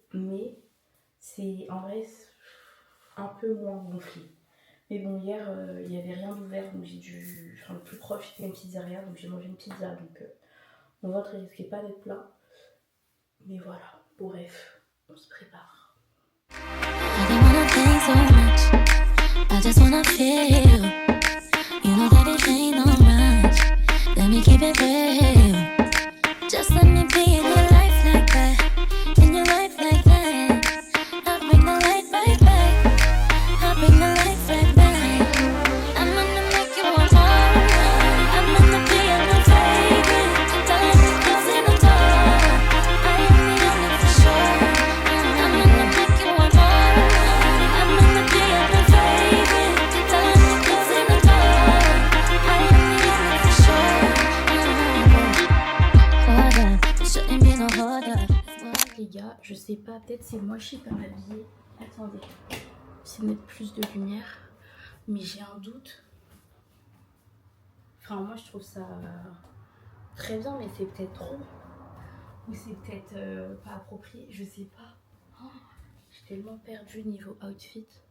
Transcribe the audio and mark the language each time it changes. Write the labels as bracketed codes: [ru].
[fr] Mais c'est en vrai un peu moins gonflé. Mais bon hier il y avait rien d'ouvert donc j'ai dû. Enfin le plus proche c'était une pizzeria donc j'ai mangé une pizza donc mon ventre il risquait pas d'être plat. Mais voilà, bref, on se prépare. [en] I don't wanna think so much. I just wanna feel. You know that it ain't no rush. Let me keep it real. Just let me be in your life like that. In your life like that. I'll bring the light right back. I'll bring the light right back. I'm gonna make you want more. I'm gonna be your favorite. Don't let me close in the door. I am the only for sure. I'm gonna make you want more. I'm gonna be your favorite. Don't let me close in the door. I am the only for sure. Hold up, shouldn't be no hold up. [fr] Les gars, je sais pas, peut-être c'est moi je suis pas habillée. Attendez, c'est de mettre plus de lumière, mais j'ai un doute. Enfin, moi je trouve ça très bien, mais c'est peut-être trop. Ou c'est peut-être pas approprié, je sais pas. Oh, j'ai tellement perdu niveau outfit.